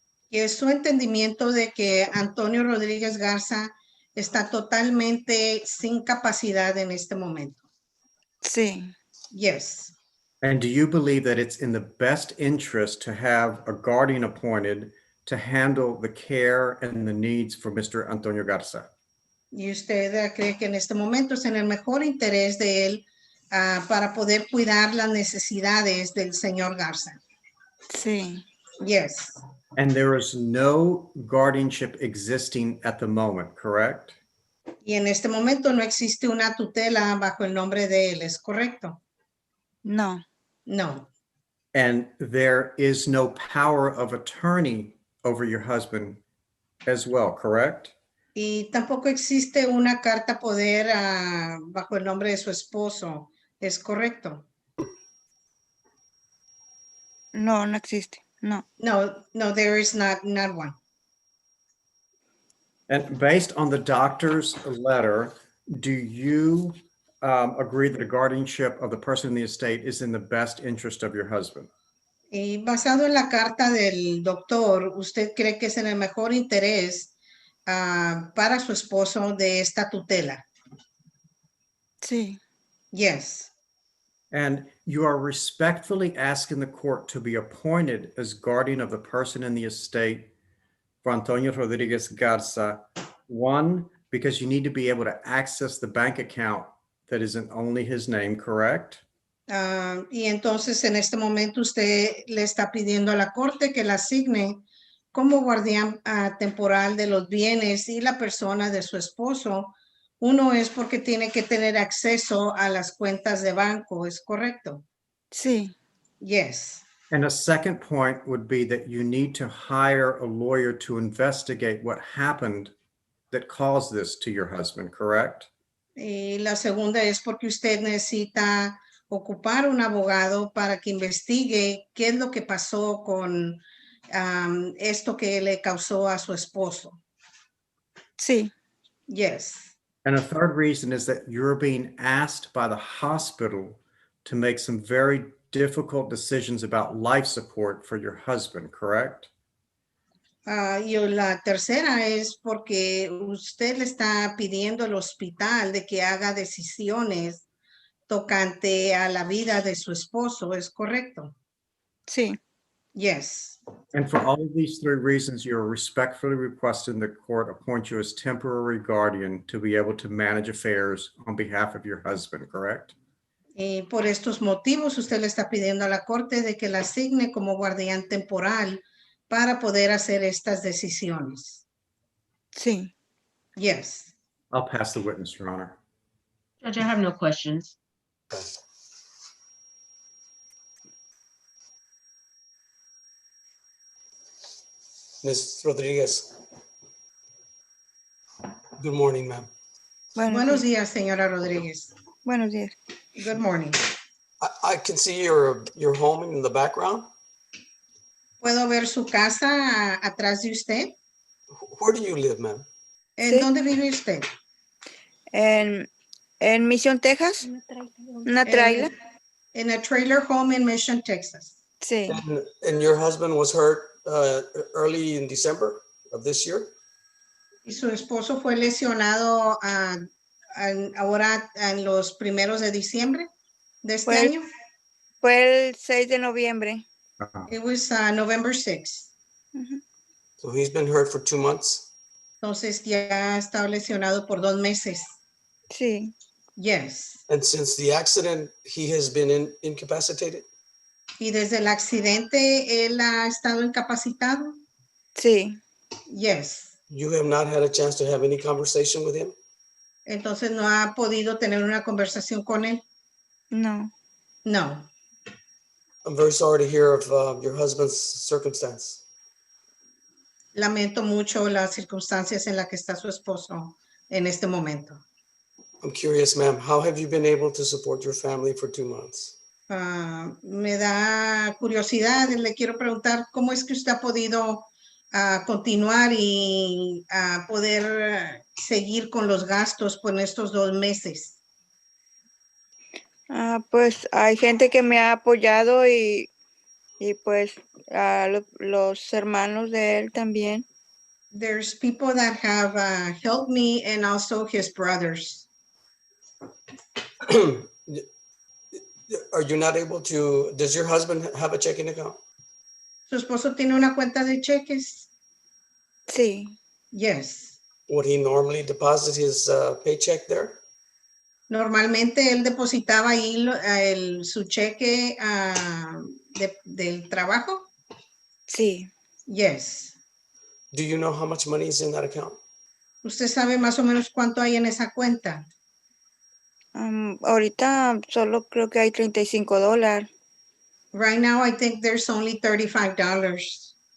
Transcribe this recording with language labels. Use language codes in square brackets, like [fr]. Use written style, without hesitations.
[es] Y es su entendimiento de que Antonio Rodríguez Garza está totalmente sin capacidad en este momento. sí, [en] Yes. And do you believe that it's in the best interest to have a guardian appointed to handle the care and the needs for Mr. Antonio Garza? [es] Y usted cree que en este momento es en el mejor interés de él para poder cuidar las necesidades del señor Garza. sí, [en] Yes. And there is no guardianship existing at the moment, correct? [es] Y en este momento no existe una tutela bajo el nombre de él, ¿es correcto? no, [en] No. And there is no power of attorney over your husband as well, correct? [es] Y tampoco existe una carta poder bajo el nombre de su esposo, ¿es correcto? no, no existe, no, [en] No, no, there is not one. And based on the doctor's letter, do you agree that a guardianship of the person in the estate is in the best interest of your husband? [es] Y basado en la carta del doctor, ¿usted cree que es en el mejor interés para su esposo de esta tutela? sí, [en] Yes. And you are respectfully asking the court to be appointed as guardian of the person in the estate for Antonio Rodriguez Garza. One, because you need to be able to access the bank account that is in only his name, correct? [es] Y entonces en este momento usted le está pidiendo a la corte que la asigne como guardián temporal de los bienes y la persona de su esposo. Uno es porque tiene que tener acceso a las cuentas de banco, ¿es correcto? sí, [en] Yes. And a second point would be that you need to hire a lawyer to investigate what happened that caused this to your husband, correct? [es] Y la segunda es porque usted necesita ocupar un abogado para que investigue qué es lo que pasó con esto que le causó a su esposo. sí, [en] Yes. And a third reason is that you're being asked by the hospital to make some very difficult decisions about life support for your husband, correct? [es] Y la tercera es porque usted le está pidiendo al hospital de que haga decisiones tocante a la vida de su esposo, ¿es correcto? Sí, [en] Yes. And for all of these three reasons, you are respectfully requesting the court appoint you as temporary guardian to be able to manage affairs on behalf of your husband, correct? [es] Y por estos motivos, usted le está pidiendo a la corte de que la asigne como guardián temporal para poder hacer estas decisiones. sí. [en] Yes. I'll pass the witness, Your Honor. Judge, I have no questions. Ms. Rodriguez. Good morning, ma'am. [es] Buenos días, señora Rodríguez. Buenos días. [en] Good morning. I can see your home in the background. [es] ¿Puedo ver su casa atrás de usted? [en] Where do you live, ma'am? [es] ¿En Sí. dónde vive usted? En Mission, Texas. Una trailer. [en] En a trailer home in Mission, Texas. [es] Sí, [en] And your husband was hurt early in December of this year? [es] Y su esposo fue lesionado ahora en los primeros de diciembre de este Fue- año. fue el 6 de noviembre. [en] It was November 6th. So he's been hurt for 2 months? [es] Entonces ya está lesionado por 2 meses. Sí, [en] Yes. And since the accident, he has been incapacitated? [es] Y desde el accidente él ha estado incapacitado. sí. [en] Yes. You have not had a chance to have any conversation with him? [es] Entonces no ha podido tener una conversación con él. No. [en] No. I'm very sorry to hear of your husband's circumstance. [es] Lamento mucho las circunstancias en las que está su esposo en este momento. [en] I'm curious, ma'am, how have you been able to support your family for 2 months? [es] Me da curiosidad, le quiero preguntar cómo es que usted ha podido continuar y poder seguir con los gastos por estos 2 meses. Pues hay gente que me ha apoyado y pues los hermanos de él también. [en] There's people that have helped me and also his brothers. Are you not able to, does your husband have a checking account? [es] ¿Su esposo tiene una cuenta de cheques? Sí, [en] Yes. Would he normally deposit his paycheck there? [es] Normalmente él depositaba ahí su cheque del trabajo. sí. [en] Yes. Do you know how much money is in that account? [es] ¿Usted sabe más o menos cuánto hay en esa cuenta? Ahorita solo creo que hay $35. [en] Right now, I think there's only $35.